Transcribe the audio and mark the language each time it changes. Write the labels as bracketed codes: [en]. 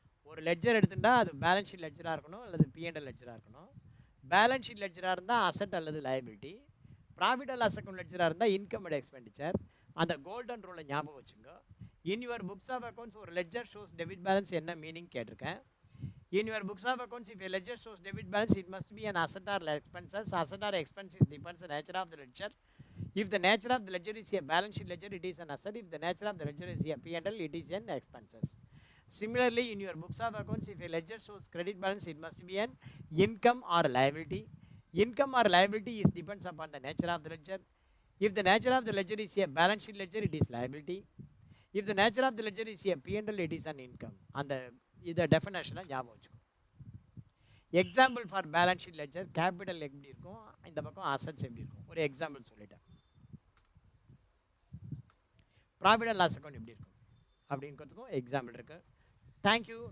[ta] ஒரு லெட்ஜர் எடுத்துட்டால் அது balance sheet லெட்ஜராக இருக்கணும் அல்லது P&L லெட்ஜராக இருக்கணும். பேலன்ஸ் ஷீட் லெட்ஜராக இருந்தால் அசட் அல்லது liability. Profit and loss account லெட்ஜராக இருந்தால் இன்கம் அண்ட் எக்ஸ்பெண்டிச்சர். அந்த கோல்டன் ரூலை ஞாபகம் வச்சுங்க. [en] in your books of accounts [ta] ஒரு லெட்ஜர் ஷோஸ் டெபிட் பேலன்ஸ் என்ன மீனிங் கேட்டிருக்கேன். [en] In your books of accounts, if a ledger shows debit balance, it must be an asset or expenses. Asset or expenses depends on the nature of the ledger. If the nature of the ledger is a balance sheet ledger, it is an asset. If the nature of the ledger is a P&L, it is an expenses. Similarly, in your books of accounts, if a ledger shows credit balance, it must be an income or liability. Income or liability is depends upon the nature of the ledger. If the nature of the ledger is a balance sheet ledger, it is liability. If the nature of the ledger is a P&L, it is an income. [ta] And the இதை டெஃபினேஷனாக ஞாபகம் வச்சுக்கணும். [en] example for balance sheet ledger, [ta] capital எப்படி இருக்கும், இந்த பக்கம் assets எப்படி இருக்கும். ஒரு எக்ஸாம்பிள் சொல்லிட்டேன். ப்ராஃபிட் அண்ட் லாஸ் அக்கௌண்ட் எப்படி இருக்கும் அப்படிங்கிறதுக்கும் எக்ஸாம்பிள் இருக்குது. தேங்க்யூ.